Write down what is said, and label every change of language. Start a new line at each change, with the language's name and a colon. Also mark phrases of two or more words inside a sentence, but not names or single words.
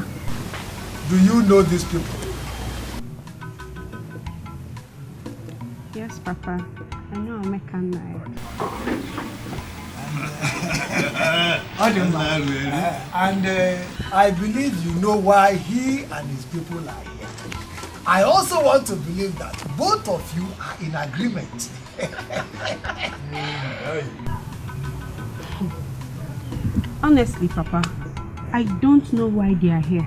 English: Do you know these people? Yes, Papa. I know Omeka. And I believe you know why he and his people are here. I also want to believe that both of you are in agreement. Honestly, Papa, I don't know why they are here.